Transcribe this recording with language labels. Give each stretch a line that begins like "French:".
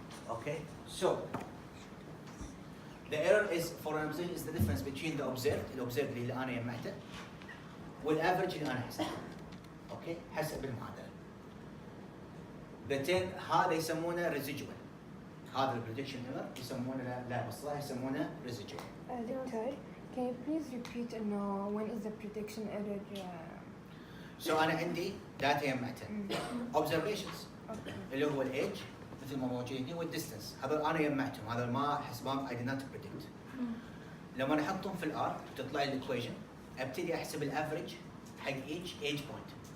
English: okay so the error is for an observation is the difference between the observed
Arabic: اللي انا جمعته والافرج اللي انا حسبته. اوكي حسب المعادله. بعدين هذا يسمونه residual. هذا البريدكشن ايرور يسمونه لا بالصراحه يسمونه residual. دكتور
English: can you please repeat انه when is the prediction error
Arabic: So انا عندي داتا جمعتها observations اللي هو الايج مثل ما موجود هنا والديستنس هذول انا جمعتهم هذول ما حسبهم
English: I did not predict.
Arabic: لما احطهم في الار تطلع لي الايكويشن ابتدي احسب الافرج حق ايج بوينت.